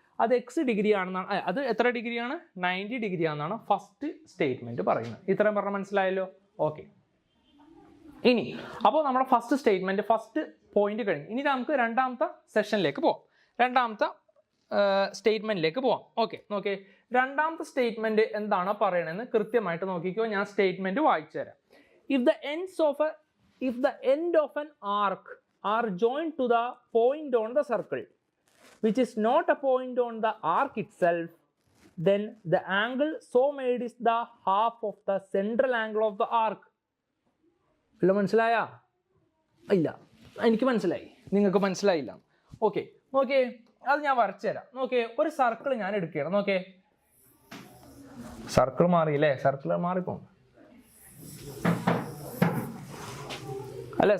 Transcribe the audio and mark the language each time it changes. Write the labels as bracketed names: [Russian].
[Malayalam] അത് X degree ആണെന്നാണ്, അത് എത്ര ഡിഗ്രിയാണ്, 90 ഡിഗ്രി ആണെന്നാണ് ഫസ്റ്റ് സ്റ്റേറ്റ്മെന്റ് പറയുന്നത്. ഇത്രയും പറഞ്ഞാൽ മനസ്സിലായല്ലോ? ഓക്കെ. ഇനി അപ്പോൾ നമ്മുടെ ഫസ്റ്റ് സ്റ്റേറ്റ്മെന്റ്, ഫസ്റ്റ് പോയിന്റ് കഴിഞ്ഞു. ഇനി നമുക്ക് രണ്ടാമത്തെ സെഷനിലേക്ക് പോവാം, രണ്ടാമത്തെ സ്റ്റേറ്റ്മെന്റിലേക്ക് പോവാം. ഓക്കെ, നോക്കേ, രണ്ടാമത്തെ സ്റ്റേറ്റ്മെന്റ് എന്താണ് പറയണമെന്ന് കൃത്യമായിട്ട് നോക്കിക്കോ. ഞാൻ സ്റ്റേറ്റ്മെന്റ് വായിച്ചു തരാം. [English] If the end of an arc are joined to the point on the circle which is not a point on the arc itself, then the angle so made is the half of the central angle of the arc. [Malayalam] മനസ്സിലായ? ഇല്ല, എനിക്ക് മനസ്സിലായി, നിങ്ങൾക്ക് മനസ്സിലായില്ല. Okay, നോക്കേ, അത് ഞാൻ വരച്ചു തരാം. നോക്കേ, ഒരു സർക്കിൾ ഞാൻ എടുക്കുകയാണ്. നോക്കേ, സർക്കിൾ മാറിയില്ലേ? സർക്കിൾ മാറിപ്പോ അല്ലെ?